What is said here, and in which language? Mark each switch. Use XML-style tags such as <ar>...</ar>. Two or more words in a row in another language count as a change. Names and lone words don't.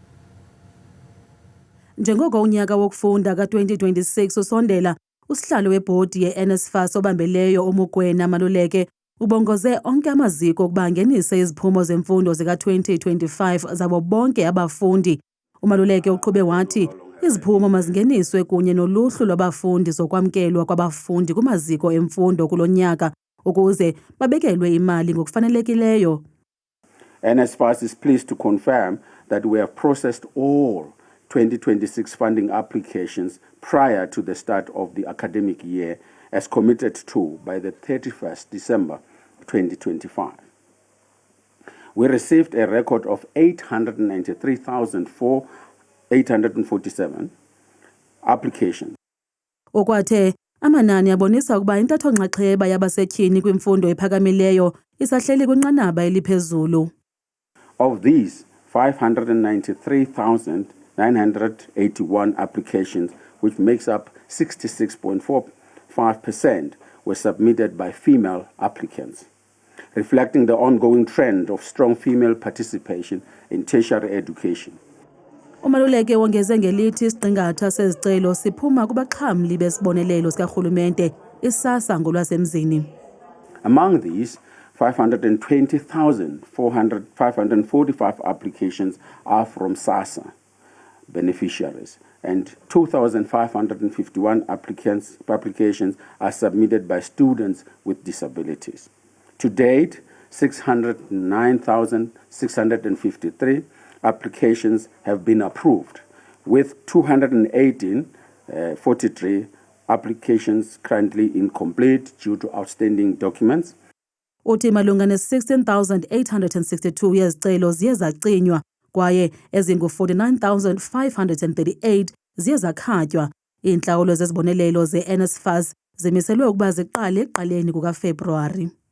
<xh>Njengoko unyaka wokufunda ka-2026 usondela, usihlalo webhodi ye-NSFAS obambeleyo uMugwena Maluleke ubongoze onke amaziko ukuba angenise iziphumo zemfundo zika-2025 zabo bonke abafundi. UMaluleke uqhube wathi iziphumo mazingeniswe kunye noluhlu lwabafundi zokwamkelwa kwabafundi kumaziko emfundo kulo nyaka ukuze babekelwe imali ngokufanelekileyo.</xh> <en>NSFAS is pleased to confirm that we have processed all 2026 funding applications prior to the start of the academic year as committed to by the 31st December 2025. We received a record of 893,847 applications.</en> <xh>Okwathe amanani abonisa ukuba intatho-nxaxheba yabasetyhini kwimfundo ephakamileyo isahleli kwinqanaba eliphezulu.</xh> <en>Of these, 593,981 applications, which makes up 66.45%, were submitted by female applicants, reflecting the ongoing trend of strong female participation in tertiary education.</en> <xh>Umaluleke wongeze ngelithi isiqingatha sezicelo siphuma kubaxhamli besibonelelo sikarhulumente isasa ngolwasemzini.</xh> <en>Among these, 520,545 applications are from SASSA beneficiaries, and 2,551 applications are submitted by students with disabilities. To date, 609,653 applications have been approved, with 243 applications currently incomplete due to outstanding documents.</en> <xh>Uthi malunga ne-16,862 yezicelo ziye zacinywa kwaye ezingu-49,538 ziye zakhatywa. Iintlawulo zezibonelelo ze-NSFAS zimiselwe ukuba ziqale ekuqaleni kukaFebruwari.</xh>